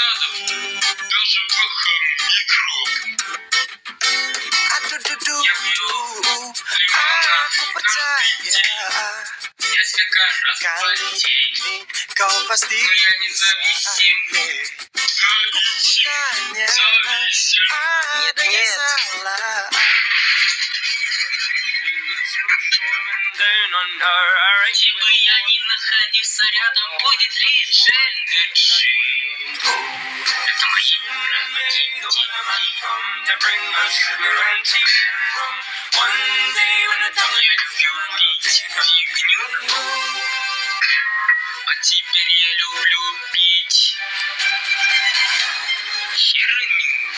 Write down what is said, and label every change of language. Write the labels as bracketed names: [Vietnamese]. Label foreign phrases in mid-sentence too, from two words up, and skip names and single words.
[Indonesian] Aduh duh duh duh, aku percaya kali ini kau pasti bisa. Ku tanya, ada yang salah? [Russian] Где бы я ни находился, рядом будет лишь энерджи. Это мои Я люблю пить фигню, а теперь я люблю пить херню.